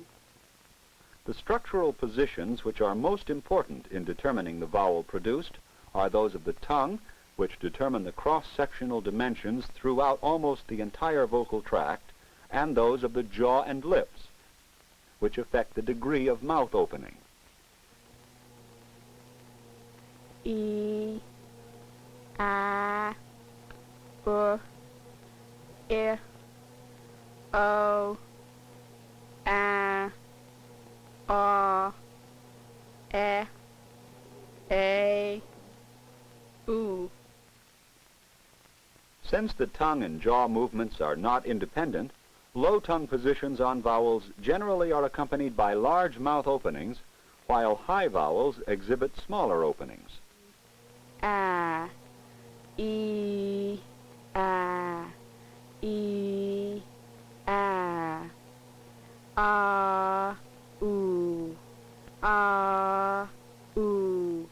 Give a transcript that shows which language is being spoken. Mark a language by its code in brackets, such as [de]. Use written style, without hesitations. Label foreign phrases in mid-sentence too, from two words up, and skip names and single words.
[en] The structural positions which are most important in determining the vowel produced are those of the tongue, which determine the cross-sectional dimensions throughout almost the entire vocal tract, and those of the jaw and lips, which affect the degree of mouth opening. E, I, O, I, O, A, O, E, A, U. Since the tongue and jaw movements are not independent, low tongue positions on vowels generally are accompanied by large mouth openings, while high vowels exhibit smaller openings. A, E, A, E, A, U, U.